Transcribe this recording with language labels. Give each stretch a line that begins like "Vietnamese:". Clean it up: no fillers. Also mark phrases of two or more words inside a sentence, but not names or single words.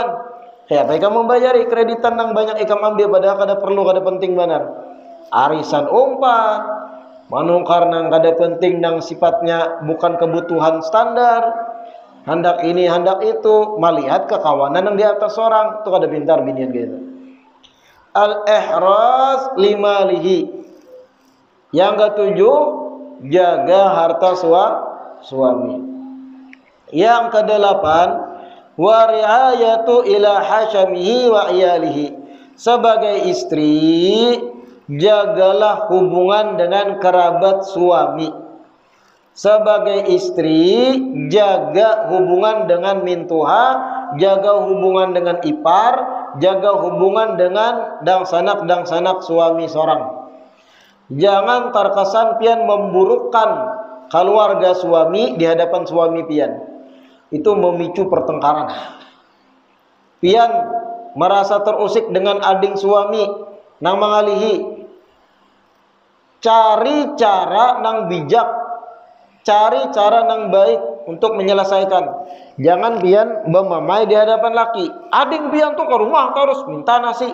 Banjar: Ya, apa ikam membayari kreditan nang banyak ikam ambil padahal kada perlu, kada penting benar. Arisan umpat, manungkar nang kada penting nang sifatnya bukan kebutuhan standar. Hendak ini, hendak itu, melihat kekawanan yang di atas orang, itu kada pintar binian gitu.
Arabic: الإحراز لماله.
Indonesian: Yang ketujuh, jaga harta suami. Yang kedelapan,
Arabic: ورعاية إلى حشمه وعياله.
Indonesian: Sebagai istri, jagalah hubungan dengan kerabat suami. Sebagai istri, jaga hubungan dengan mintuha, jaga hubungan dengan ipar, jaga hubungan dengan dangsanak suami seorang. Jangan terkesan pian memburukkan keluarga suami di hadapan suami pian. Itu memicu pertengkaran.
Banjar: Pian merasa terusik dengan ading suami nang mengalihi.
Indonesian: Cari cara nang bijak, cari cara nang baik untuk menyelesaikan.
Banjar: Jangan pian memamai di hadapan laki. Ading pian tuh ke rumah terus minta nasi.